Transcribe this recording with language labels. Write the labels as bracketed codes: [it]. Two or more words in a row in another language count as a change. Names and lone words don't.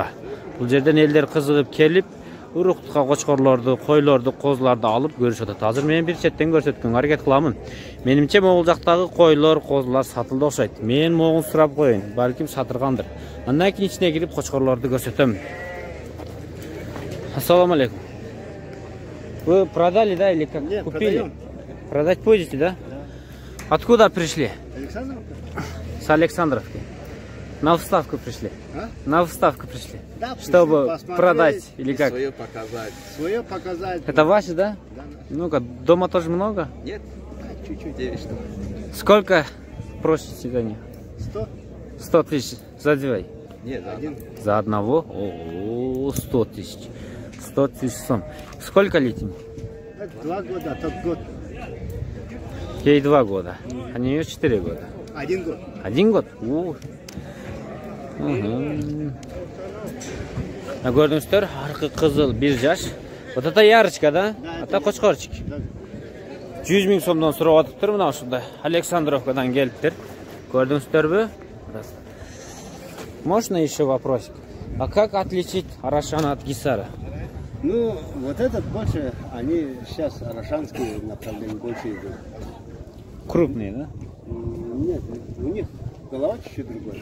[ky] Бул жерден элдер кызыгып келип, уруктукка кочкорлорду, койлорду, козуларды алып көрүшөт. Азыр мен бир четтен көрсөткөнгө аракет кыламын. Менимче могул жактагы койлор, козулар сатылды окшойт. Мен могун сурап коеюн, балким сатыргандыр. Андан кийин ичине кирип кочкорлорду көрсөтөм. [ar] السلام عليكم. [ru] Вы продали, да, или как? Нет, купили? Продаем. Продать будете, да? Да. Откуда пришли? Александровка. С Александровки. На выставку пришли? А? На выставку пришли. Да, чтобы продать или как? Свое показать. Свое показать. Это ваши, да? Да. Ну-ка, дома тоже много? Нет, чуть-чуть, 9 штук. Сколько просите за них? 100. 100 тысяч. За двое? Нет, за один. За одного? О, 100 тысяч. 100 тысяч сом. Сколько летим? 2 года, тот год. Ей 2 года. А нее 4 года. 1 год. 1 год? Угу. [ky] Көрдүңүздөр, аркы кызыл 1 жаш. [ru] Вот это ярочка, да? Это кочкорчик. [ky] 100 000 сомдон сурап атыптыр мына ушундай. Александровкадан келиптир. Көрдүңүздөрбү? [ru] Можно еще вопросик? А как отличить Арашана от Гисара? Ну, вот этот больше, они сейчас арашанские направления больше идут. Крупные, да? Нет, у них голова чуть-чуть другая.